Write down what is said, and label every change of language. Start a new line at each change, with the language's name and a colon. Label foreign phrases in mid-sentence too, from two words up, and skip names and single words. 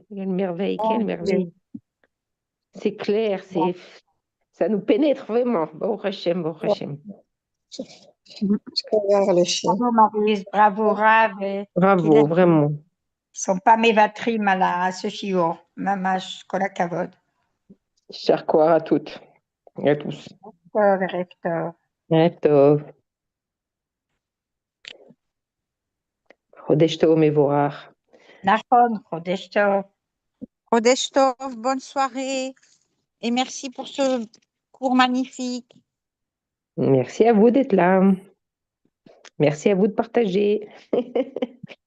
French: Quelle merveille. C'est clair, ça nous pénètre vraiment.
Hebrew: ברוך השם.
French: Bravo Maryse, bravo Rav. Bravo, vraiment. Ils ne sont pas mévatrim à ce shiur.
Hebrew: ממש, כל הכבוד.
French: Cher Koar à toutes et à tous.
Hebrew: ערב טוב. חודש טוב מבורך. נכון, חודש טוב. חודש טוב,
French: bonne soirée et merci pour ce cours magnifique. Merci à vous d'être là. Merci à vous de partager.